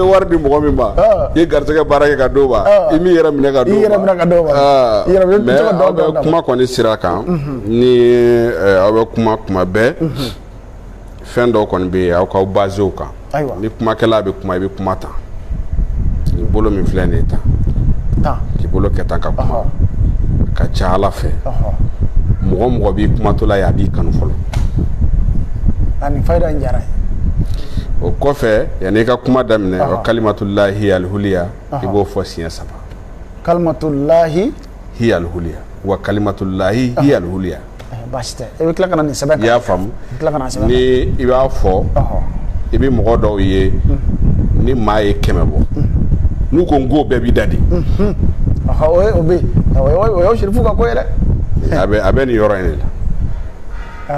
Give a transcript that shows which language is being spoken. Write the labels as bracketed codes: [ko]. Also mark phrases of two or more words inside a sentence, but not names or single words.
[bm] i bɛ wari di mɔgɔ min ma i ye garisɛgɛ baara kɛ ka d'o ma i m'i yɛrɛ minɛ ka d'o ma mais aw bɛ kuma kɔni sira kan ni aw bɛ kuma bɛɛ fɛn dɔw kɔni bɛ yen aw k'aw basé o kan ni kumakɛla bɛ kuma i bɛ kuma tan i bolo min filɛ nin ye tan k'i bolo kɛ tan ka kuma ka ca Ala fɛ mɔgɔ mɔgɔ b'i kumatɔla ye a b'i kanu fɔlɔ ani fayida in diyara ye o kɔfɛ yanni i ka kuma daminɛ o [ar] كلمة الله العليا [bm] i b'o fɔ siɲɛ 3 kalimatullahi [ar] هي العليا وكلمة الله هي العليا [bm] basi tɛ i bɛ tila ka na nin sɛbɛn i y'a faamu ni i b'a fɔ i bɛ mɔgɔ dɔw ye ni maa ye 100 bɔ n'u ko n ko bɛɛ b'i da di o bɛ o y'aw Serifu ka ko ye dɛ a bɛ nin yɔrɔ in de la